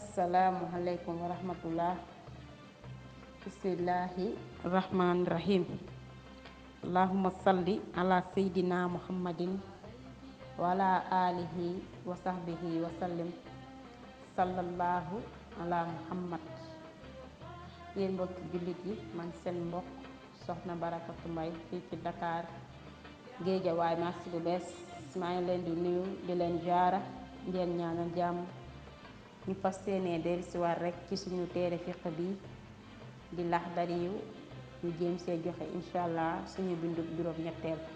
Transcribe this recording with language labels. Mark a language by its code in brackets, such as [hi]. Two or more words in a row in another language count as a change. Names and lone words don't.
[ar] السلام عليكم ورحمة الله. بسم الله الرحمن الرحيم. اللهم صل على سيدنا محمد وعلى آله وصحبه وسلم. صلى الله على محمد. [wo] Yéen mbokki jullit yi, man seen mbokk soxna Barakatu Mbay fii ci Dakar Géejawaay marché bu bees. maa ngi leen di nuyu di leen jaara ngeen ñaanal jàmm. ñu fas yéenee dellusiwaat rek ci suñu téere fiq bi di Laxdari yu ñu jéem see joxe [ar] إن شاء الله [wo] suñu bindu juróom-ñetteel.